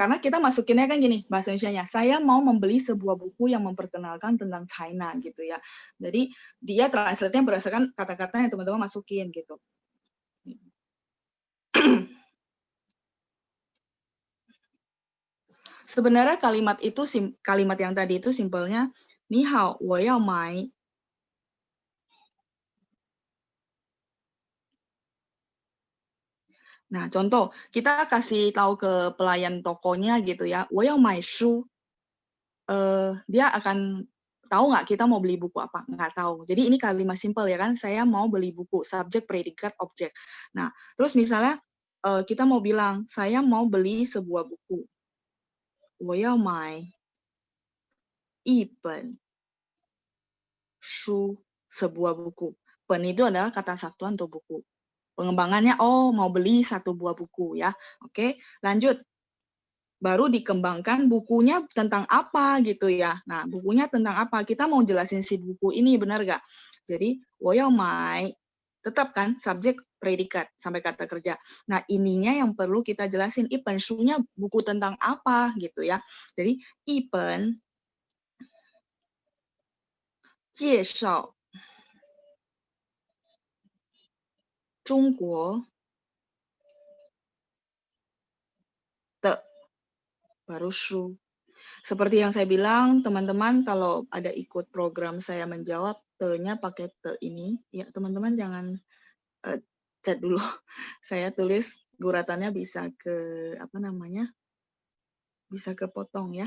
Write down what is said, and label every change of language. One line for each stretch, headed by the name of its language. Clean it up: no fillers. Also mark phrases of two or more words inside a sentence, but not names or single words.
Indonesian: Karena kita masukinnya kan gini, bahasa Indonesianya, saya mau membeli sebuah buku yang memperkenalkan tentang China gitu ya. Jadi dia translate-nya berdasarkan kata-kata yang teman-teman masukin gitu. Sebenarnya kalimat itu kalimat yang tadi itu simpelnya
Chinese: 你好，我要买
Indonesian: Nah, contoh, kita kasih tahu ke pelayan tokonya gitu ya,
Chinese: 我要买书.
Indonesian: Dia akan tahu nggak kita mau beli buku apa? Nggak tahu. Jadi ini kalimat simpel ya kan, saya mau beli buku, subjek, predikat, objek. Nah, terus misalnya kita mau bilang, saya mau beli sebuah buku.
Chinese: 我要买一本书,
Indonesian: sebuah buku. Pen itu adalah kata satuan untuk buku. Pengembangannya, oh mau beli satu buah buku ya. Oke, lanjut. Baru dikembangkan bukunya tentang apa gitu ya. Nah, bukunya tentang apa? Kita mau jelasin si buku ini, benar nggak? Jadi,
Chinese: 我要买,
Indonesian: tetap kan subjek predikat sampai kata kerja. Nah, ininya yang perlu kita jelasin.
Chinese: 一本书
Indonesian: nya buku tentang apa gitu ya. Jadi,
Chinese: 一本介绍中国的 baru shu.
Indonesian: Seperti yang saya bilang, teman-teman kalau ada ikut program saya menjawab, te-nya pakai te ini. Ya, teman-teman jangan chat dulu. Saya tulis guratannya bisa ke, apa namanya, bisa kepotong ya.